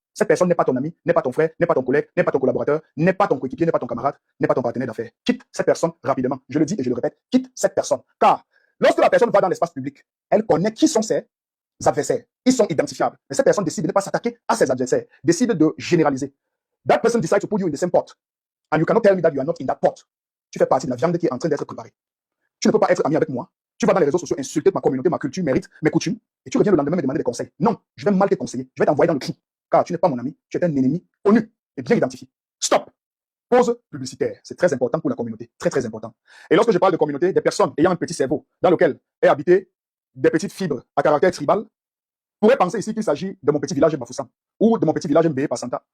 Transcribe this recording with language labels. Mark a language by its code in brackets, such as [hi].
[fr] Cette personne n'est pas ton ami, n'est pas ton frère, n'est pas ton collègue, n'est pas ton collaborateur, n'est pas ton coéquipier, n'est pas ton camarade, n'est pas ton partenaire d'affaires. Quitte cette personne rapidement. Je le dis et je le répète, quitte cette personne. Car lorsque la personne va dans l'espace public, elle connaît qui sont ses adversaires. Ils sont identifiables. Mais cette personne décide de ne pas s'attaquer à ses adversaires, décide de généraliser. [en] That person decides to put you in the same pot. And you cannot tell me that you are not in that pot. [fr] Tu fais partie de la viande qui est en train d'être préparée. Tu ne peux pas être ami avec moi. Tu vas dans les réseaux sociaux insulter ma communauté, ma culture, mes rites, mes coutumes, et tu reviens le lendemain me demander des conseils. Non, je vais mal te conseiller. Je vais t'envoyer dans le trou. Car tu n'es pas mon ami, tu es un ennemi connu et bien identifié. Stop. Pause publicitaire. C'est très important pour la communauté. Très, très important. Et lorsque je parle de communauté, des personnes ayant un petit cerveau dans lequel est habité des petites fibres à caractère tribal pourraient penser ici qu'il s'agit de mon petit village Bafoussam ou de mon petit village Mbé Passanta.